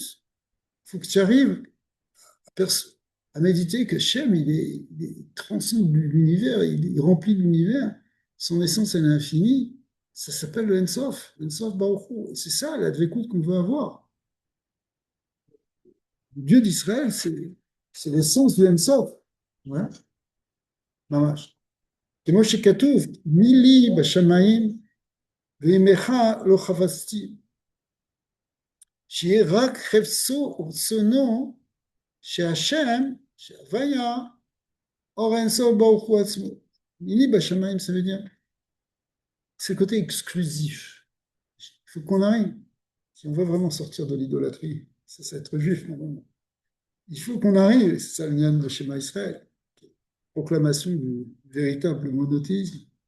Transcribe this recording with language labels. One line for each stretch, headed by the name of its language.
French: Il faut que tu arrives à méditer que Shem, il transcende l'univers, il remplit l'univers. Son essence, elle est infinie. Ça s'appelle le Ensof, Ensof Baruch Hu. C'est ça la Dvekout qu'on veut avoir. Le Dieu d'Israël, c'est l'essence du Ensof. Ouais, mamash.
Hebrew: כמו שכתוב, מי לי בשמיים ועמך לא חפצתי, שיהיה רק חפצו ורצונו שהשם, שהוויה, אור אינסוף ברוך הוא עצמו. מילי בשמיים,
French: ça veut dire, c'est le côté exclusif. Il faut qu'on arrive, si on veut vraiment sortir de l'idolâtrie, c'est être juif, normalement. Il faut qu'on arrive, et c'est ça le lien de Shema Israël, proclamation du véritable monothéisme.